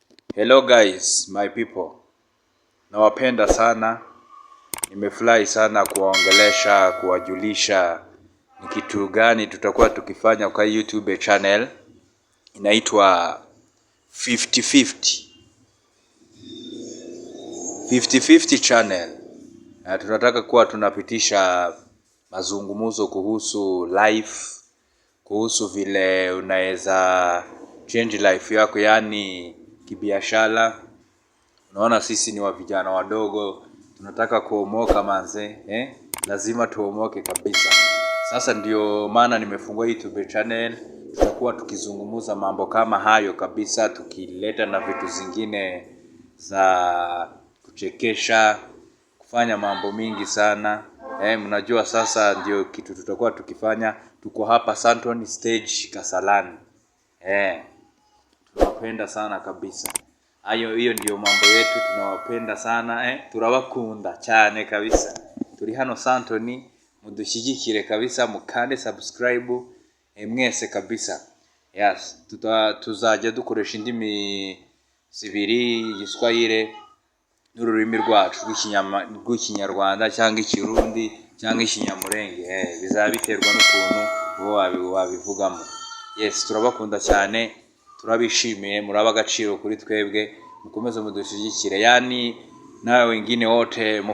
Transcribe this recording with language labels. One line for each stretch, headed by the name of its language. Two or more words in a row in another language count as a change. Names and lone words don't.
English: Hello guys, my people.
Swahili: Nawapenda sana. Nimefurahi sana kuwaongelesha, kuwajulisha ni kitu gani tutakuwa tukifanya kwa YouTube channel. Inaitwa 50-50. 50-50 channel. Na tunataka kuwa tunapitisha mazungumzo kuhusu life, kuhusu vile unaweza
English: change life
Swahili: yako, yani kibiashara. Unaona sisi ni wa vijana wadogo, tunataka kuomoka manze, lazima tuomoke kabisa. Sasa ndio maana nimefungua YouTube channel, tutakuwa tukizungumza mambo kama hayo kabisa, tukileta na vitu zingine za kuchekesha, kufanya mambo mingi sana. Mnajua sasa ndio kitu tutakuwa tukifanya. Tuko hapa Santon Stage Kasarani. Tunawapenda sana kabisa. Hiyo ndio mambo yetu, tunawapenda sana,
Kinyarwanda: turabakunda cyane kabisa. Turi hano Santon, mudushyigikire kabisa, mukande subscribe mwese kabisa. Yes, tuzajya dukoresha indimi zibiri, Igiswahili n'ururimi rwacu rw'ikinyarwanda cyangwa ikirundi cyangwa ikinyamurenge. Bizabiterwa n'ukuntu wabivugamo. Yes, turabakunda cyane, turabishimiye, muraba agaciro kuri twebwe, mukomeze mudushyigikire,
Swahili: yani nawe wengine wote